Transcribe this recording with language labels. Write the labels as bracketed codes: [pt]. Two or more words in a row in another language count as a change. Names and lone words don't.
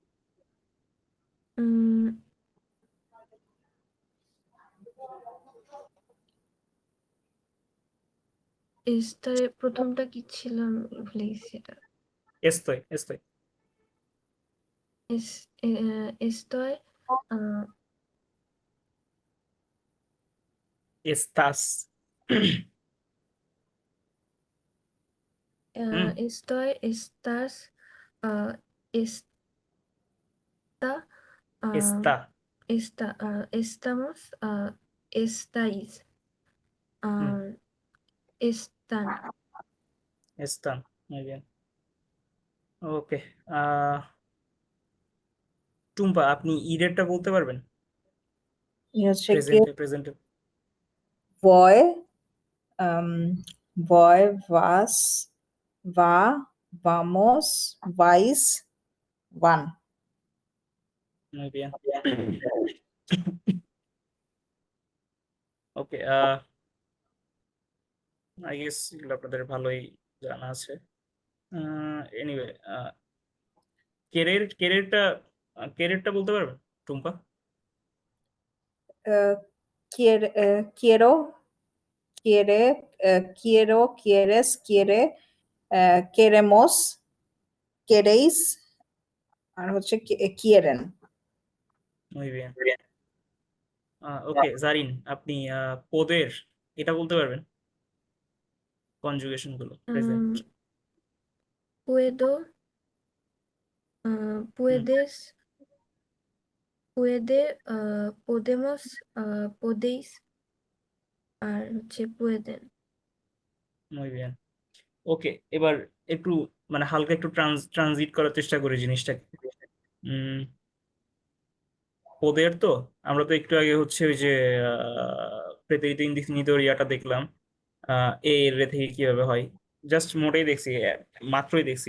[bn] উম, এস্তারে প্রথমটা কি ছিল আমি ভুলে গেছি এটা। [es] estoy, estoy, estoy, এস্তাস, হুম, estoy, estás, está, এস্তা, estamos, estáis আর están স্থান। muy bien. [bn] ওকে, আহ টুম্পা, আপনি ইরেরটা বলতে পারবেন? হচ্ছে গিয়ে প্রেজেন্টে [es] voy, voy, vas, va, vamos, vais, van. muy bien. [bn] ওকে, [en] I guess [bn] এগুলো আপনাদের ভালোই জানা আছে। এনিওয়ে, কেরেরটা কেরেরটা বলতে পারবেন টুম্পা? [es] Quiero, quiere, quiero, quieres, quiere, queremos, queréis, [bn] আর হচ্ছে [es] quieren. muy bien. [bn] ওকে, জারিন, আপনি পদের এটা বলতে পারবেন? কনজুগেশন গুলো প্রেজেন্ট। [es] puedo puedes puede podemos podéis [bn] আর হচ্ছে [es] pueden muy bien. [bn] ওকে, এবার একটু মানে হালকা একটু ট্রানজিট করার চেষ্টা করি জিনিসটাকে। উম ওদের তো আমরা তো একটু আগে হচ্ছে ওই যে [es] pretérito indefinido [bn] ইয়াটা দেখলাম, এর রে থেকে কিভাবে হয়, জাস্ট মোটেই দেখছি, মাত্রই দেখছি।